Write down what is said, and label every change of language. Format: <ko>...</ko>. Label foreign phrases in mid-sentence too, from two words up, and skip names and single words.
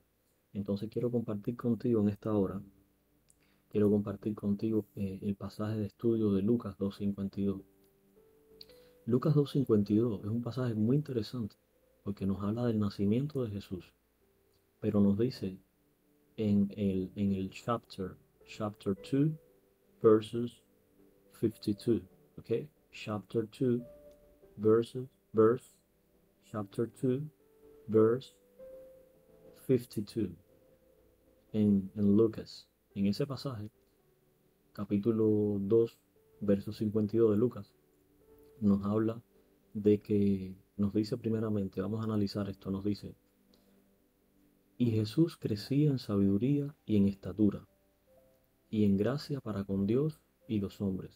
<es>Entonces quiero compartir contigo en esta hora, quiero compartir contigo el pasaje de estudio de Lucas 2:52. Lucas 2:52 es un pasaje muy interesante porque nos habla del nacimiento de Jesús, pero nos dice en el</es> <en>chapter 2, verses 52,</en> <es>¿ok?</es> <en>Chapter 2, verse, chapter 2, verse 52,</en> <es>en Lucas. En ese pasaje, capítulo 2, verso 52 de Lucas, nos habla de que nos dice primeramente, vamos a analizar esto, nos dice, y Jesús crecía en sabiduría y en estatura, y en gracia para con Dios y los hombres.</es>